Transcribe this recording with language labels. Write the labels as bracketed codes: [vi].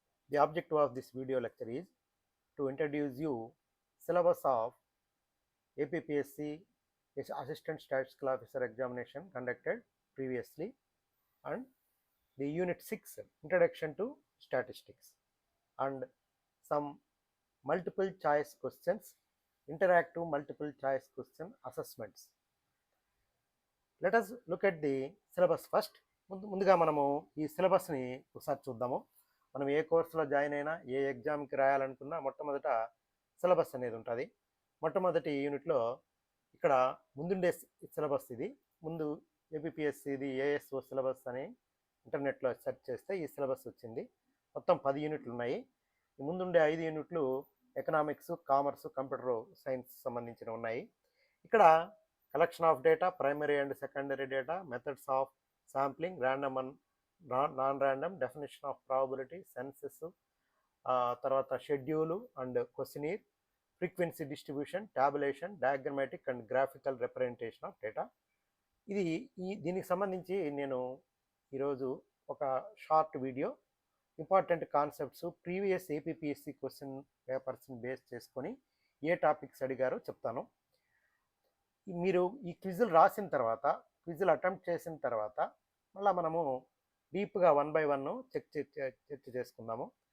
[en] The objective of this video lecture is to introduce you syllabus of APPSC Assistant Statistical Officer examination conducted previously and the Unit 6 Introduction to Statistics and some multiple choice questions, interactive multiple choice question assessments. Let us look at the syllabus first. [te] ముందుగా మనము ఈ సిలబస్ని ఒకసారి చూద్దాము. మనం ఏ కోర్సులో join అయినా ఏ ఎగ్జామ్కి రాయాలనుకున్నా మొట్టమొదట సిలబస్ అనేది ఉంటుంది. మొట్టమొదటి యూనిట్లో ఇక్కడ ముందుండే సిలబస్ ఇది. ముందు ఏపీఎస్సిది ఏఎస్ఓ సిలబస్ అని ఇంటర్నెట్లో సెర్చ్ చేస్తే ఈ సిలబస్ వచ్చింది. మొత్తం 10 యూనిట్లు ఉన్నాయి. ఈ ముందుండే 5 యూనిట్లు ఎకనామిక్స్, కామర్స్, కంప్యూటర్ సైన్స్ సంబంధించిన ఉన్నాయి. [en] ఇక్కడ collection of data, primary and secondary data, methods of sampling, random and non-random, definition of probability, census, తర్వాత schedule and questionnaire, frequency distribution, tabulation, diagrammatic and graphical representation of data. [te] దీనికి సంబంధించి నేను ఈరోజు ఒక short video important concepts previous APSC question పేపర్స్ని base చేసుకొని ఏ topics అడిగారో చెప్తాను. మీరు ఈ క్విజులు రాసిన తర్వాత, క్విజులు అటెంప్ట్ చేసిన తర్వాత మళ్ళీ మనము డీప్గా 1 by 1 చర్చ చేసుకుందాము.